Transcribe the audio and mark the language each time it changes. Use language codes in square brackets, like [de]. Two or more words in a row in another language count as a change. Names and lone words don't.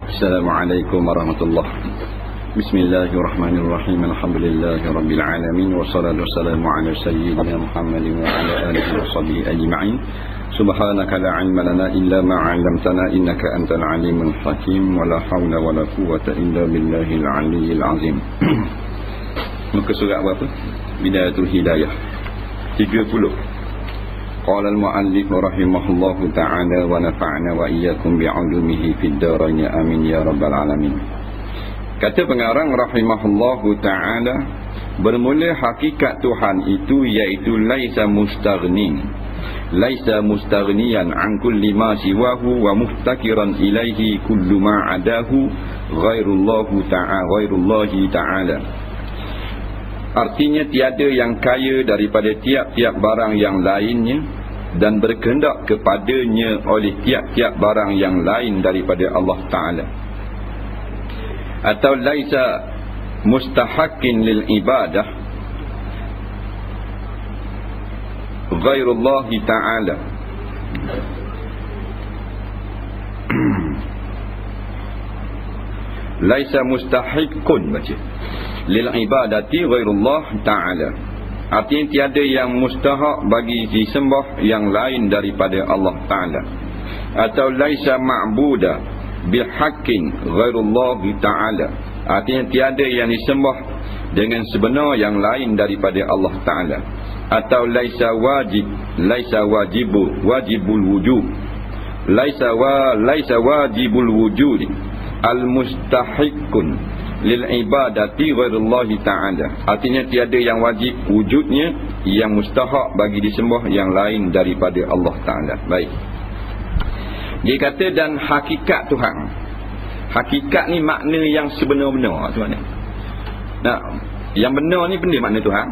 [ar] السلام عليكم ورحمة الله وبركاته. بسم الله الرحمن الرحيم. الحمد لله رب العالمين والصلاة والسلام على سيدنا محمد وعلى آله وصحبه أجمعين. سبحانك لا علم لنا إلا ما علمتنا إنك أنت العليم الحكيم ولا حول ولا قوة إلا بالله العلي العظيم. [ms] Muka surat berapa? Bidayatul Hidayah 30. [ar] قال المؤلف رحمه الله تعالى ونفعنا وإياكم بعلومه في الدارين آمين يا رب العالمين. [ms] Kata pengarang [ar] رحمه الله تعالى, [ms] bermula hakikat Tuhan itu iaitu [ar] ليس مستغنيا عن كل ما سواه ومفتقرا إليه كل ما عداه غير الله تعالى. [ms] Artinya tiada yang kaya daripada tiap-tiap barang yang lainnya dan berkehendak kepadanya oleh tiap-tiap barang yang lain daripada Allah Ta'ala. [ar] Atau ليس مستحق للعبادة غير الله تعالى. ليس مستحق baca للعبادة غير الله تعالى. [ms] Artinya tiada yang mustahak bagi disembah yang lain daripada Allah Ta'ala. [ar] Atau ليس معبود بحق غير الله تعالى. [ms] Artinya tiada yang disembah dengan sebenar yang lain daripada Allah Ta'ala. [ar] Atau ليس واجب الوجود. ليس واجب الوجود المستحق للعبادة غير الله تعالى. [ms] Artinya tiada yang wajib wujudnya yang mustahak bagi disembah yang lain daripada Allah Ta'ala. Baik, dia kata dan hakikat Tuhan. Hakikat ni makna yang sebenar-benar tu makna. Nah, yang benar ni benda makna Tuhan.